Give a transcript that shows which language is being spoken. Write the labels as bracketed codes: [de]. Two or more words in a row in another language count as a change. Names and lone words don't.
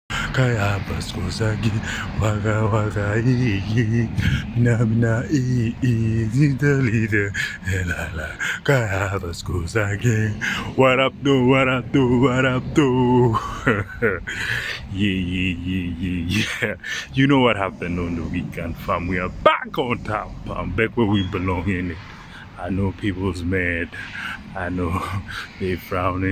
[en] kaya paskosagi waka waka mina mina zidalide la la kaya paskosagi what up do what up do what up do yeah you know what happened on the weekend fam, we are back on top fam, back where we belong in it. I know people's mad. I know they frowning.